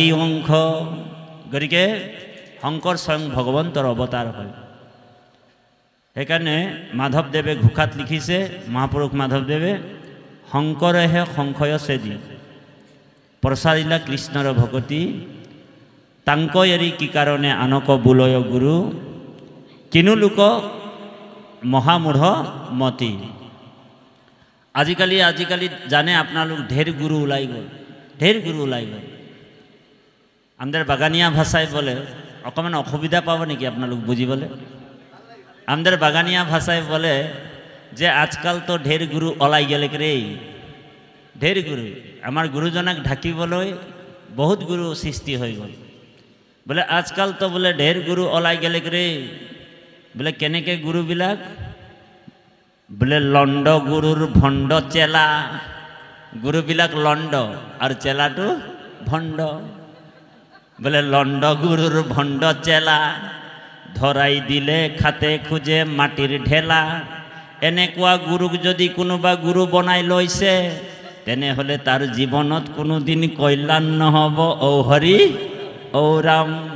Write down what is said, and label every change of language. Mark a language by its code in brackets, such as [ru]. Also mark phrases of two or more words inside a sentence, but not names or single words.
[as] অংশ গতিকে শংকৰ স্বয়ং ভগৱন্তৰ অৱতাৰ হয় সেইকাৰণে মাধৱদেৱে ঘোষাত লিখিছে মহাপুৰুষ মাধৱদেৱে শংকৰেহে সংশয় ছেদি প্ৰচাৰিলা কৃষ্ণৰ ভকতি তাংক এৰি কি কাৰণে আনক বোলয় গুৰু কিনো লোক মহামূঢ় মতি আজিকালি জানে আপোনালোক ঢেৰ গুৰু ওলাই গ'ল [bn] আমাদের বাগানিয়া ভাষায় বলে [as] অকমান অসুবিধা পাব নেকি আপোনালোক বুঝিবলৈ [bn] আমাদের বাগানিয়া ভাষায় বলে [as] যে আজকাল তো ঢেৰ গুৰু ওলাই গেলে ৰে ঢেৰ গুৰু আমাৰ গুৰুজনাক ঢাকিবলৈ বহুত গুৰু সৃষ্টি হৈ গ'ল বোলে আজকাল তো বোলে ঢেৰ গুৰু ওলাই গেলে ৰে বোলে কেনেকে গুৰুবিলাক বোলে লণ্ড গুৰুৰ ভণ্ড চেলা গুৰুবিলাক লণ্ড আৰু চেলাটো ভণ্ড বোলে লণ্ড গুৰুৰ ভণ্ড চেলা ধৰাই দিলে খাতে খুজে মাটিৰ ঢেলা এনেকুৱা গুৰুক যদি কোনোবা গুৰু বনাই লৈছে তেনেহ'লে তাৰ জীৱনত কোনোদিন কল্যাণ নহ'ব ঔ হৰি ঔ ৰাম